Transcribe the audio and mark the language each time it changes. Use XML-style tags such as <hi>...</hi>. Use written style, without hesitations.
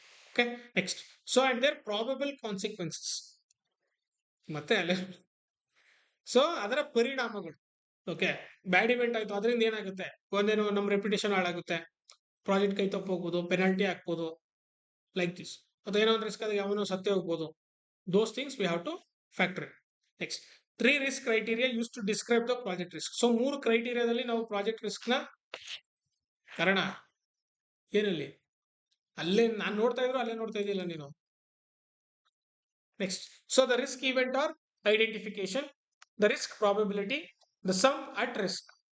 <en>okay, next, so and there probable consequences,</en> <kn>ಮತ್ತೆ ಅಲ್ಲೇ, so ಅದರ ಪರಿಣಾಮಗಳು. ಓಕೆ, ಬ್ಯಾಡ್ ಇವೆಂಟ್ ಆಯ್ತು, ಅದರಿಂದ ಏನಾಗುತ್ತೆ, ಒಂದೇನೋ ನಮ್ಮ ರೆಪ್ಯುಟೇಷನ್ ಹಾಳಾಗುತ್ತೆ, ಪ್ರಾಜೆಕ್ಟ್ ಕೈ ತಪ್ಪೋಗ್ಬೋದು, ಪೆನಾಲ್ಟಿ ಹಾಕ್ಬೋದು,</kn> <en>Like this.</en> <kn>ಅಥವಾ ಏನೋ ಒಂದು ರಿಸ್ಕ್ ಆದಾಗ ಯಾವನೋ ಸತ್ತೇ ಹೋಗ್ಬೋದು.</kn> <en>Those things we have to factor in. Next, 3 risk criteria used to describe the project risk.</en> <kn>So 3 ಕ್ರೈಟೀರಿಯಾದಲ್ಲಿ ನಾವು ಪ್ರಾಜೆಕ್ಟ್ ರಿಸ್ಕ್ ನ ಕಾರಣ ಏನಲ್ಲಿ, ಅಲ್ಲೇ ನಾನು ನೋಡ್ತಾ ಇದ್ರು, ಅಲ್ಲೇ ನೋಡ್ತಾ ಇದೆಯಲ್ಲ ನೀನು.</kn> <en>Next, so the risk event or identification, the risk probability, the sum at risk.</en>